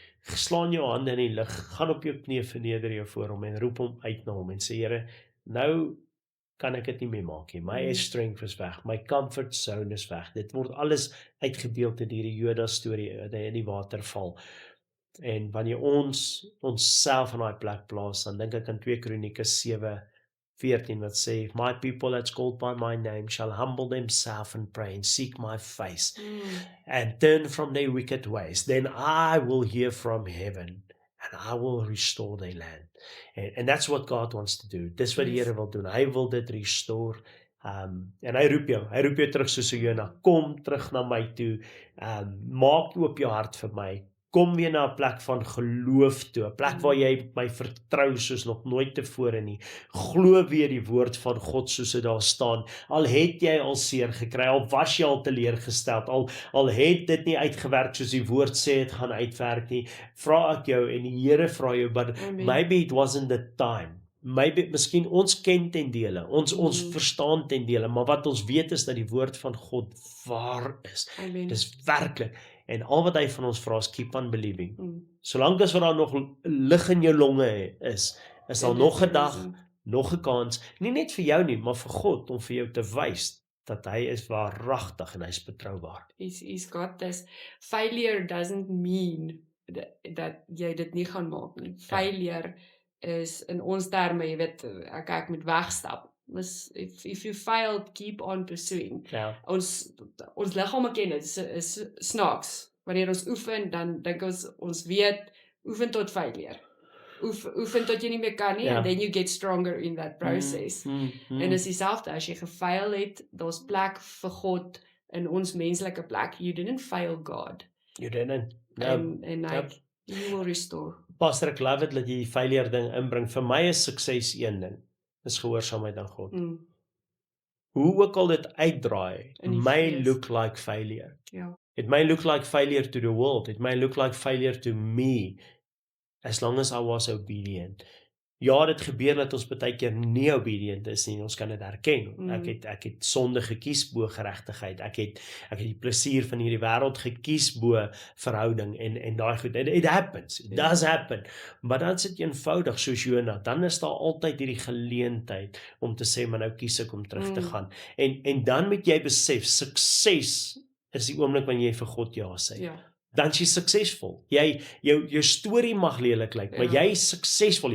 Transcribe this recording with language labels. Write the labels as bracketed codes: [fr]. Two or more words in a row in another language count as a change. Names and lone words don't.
[af] Slaan jou hande in die lug, gaan op jou knieë, verneder jou voor hom en roep hom uit na hom en sê Here, nou kan ek dit nie meer maak nie. [en] My strength [af] is weg, my [en] comfort zone [af] is weg. Dit word alles uitgebeeld in hierdie Jona storie in die waterval. En wanneer ons self in daai plek plaas, dan dink ek aan 2 Kronieke 7:14 wat sê, [en] if my people that's called by my name shall humble themselves and pray and seek my face and turn from their wicked ways, then I will hear from heaven and I will restore their land. And that's what God wants to do. [af] Dis wat die Here wil doen. Hy wil dit restore. En hy roep jou terug soos 'n Jona. Kom terug na my toe. Maak oop jou hart vir my. kom weer na 'n plek van geloof toe, 'n plek waar jy my vertrou soos nog nooit tevore nie. Glo weer die woord van God soos dit daar staan. Al het jy al seer gekry, al was jy al teleurgesteld, al het dit nie uitgewerk soos die woord sê het gaan uitwerk nie, vra ek jou en die Here vra jou, [en] but Amen. maybe it wasn't the time. [af] Miskien ons ken ten dele, ons verstaan ten dele, maar wat ons weet is dat die woord van God waar is. Amen. Dis werklik. En al wat hy van ons vra is [en] keep on believing. Mm. [af] Solank as wat daar nog lig in jou longe is daar En nog dit 'n dag, is- nog 'n kans, nie net vir jou nie, maar vir God om vir jou te wys dat hy is waaragtig en hy is betroubaar. [en] He's got this. Failure doesn't mean [af] dat jy dit nie gaan maak nie. Failure is in ons terme, jy weet, ek moet wegstap. [en] If you failed, keep on pursuing. [af] Ja. Ons liggame ken dit, is snaaks. Wanneer ons oefen, dan dink ons weet, oefen tot failure. Oefen tot jy nie meer kan nie, Ja. [en] and then you get stronger in that process. [af] En is dieselfde, as jy gefail het, daar's plek vir God in ons menslike plek. [en] You didn't fail God. You didn't. No. En he will restore. [af] Pastor, ek [en] love it [af] dat jy die failure ding inbring. Vir my is sukses een ding. Is gehoorsaamheid aan God. Hoe ook al dit uitdraai, In die [en] may [af] vlees. [en] look like failure. [af] Ja. [en] It may look like failure to the world. It may look like failure to me. As long as I was obedient. [af] Ja, dit gebeur dat ons baie keer nie obedient is nie. Ons kan dit erken. Ek het sonde gekies bo geregtigheid. Ek het die plesier van hierdie wêreld gekies bo verhouding en daai goed. [en] It happens. It does happen. [af] Maar dan is dit eenvoudig soos Jonah. Dan is daar altyd hierdie geleentheid om te sê, maar nou kies ek om terug te gaan. En dan moet jy besef, sukses is die oomblik wanneer jy vir God ja sê. Ja. Dan is jy suksesvol. Jou storie mag lelik lyk, maar jy is suksesvol.